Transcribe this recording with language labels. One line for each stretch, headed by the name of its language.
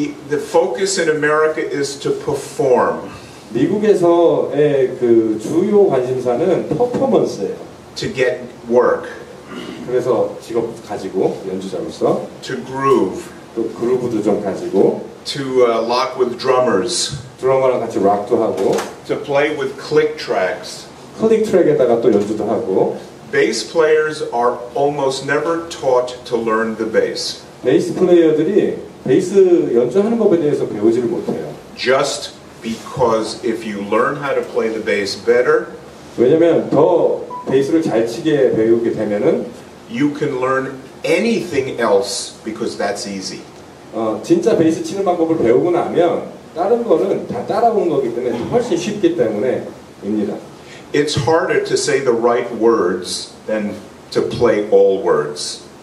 English: The focus in America is to perform.
Korean: 미국에서의 그 주요 관심사는 퍼포먼스예요.
English: To get work.
Korean: 그래서 직업 가지고 연주자로서.
English: To groove.
Korean: 또 그루브도 좀 가지고.
English: To lock with drummers.
Korean: 드러머랑 같이 락도 하고.
English: To play with click tracks.
Korean: 클릭 트랙에다가 또 연주도 하고.
English: Bass players are almost never taught to learn the bass.
Korean: 베이스 플레이어들이 베이스 연주하는 법에 대해서 배우지를 못해요.
English: Just because if you learn how to play the bass better,
Korean: 왜냐면 더 베이스를 잘 치게 배우게 되면은
English: you can learn anything else because that's easy.
Korean: 진짜 베이스 치는 방법을 배우고 나면 다른 거는 다 따라오는 거기 때문에 훨씬 쉽기 때문에입니다.
English: It's harder to say the right words than to play all words.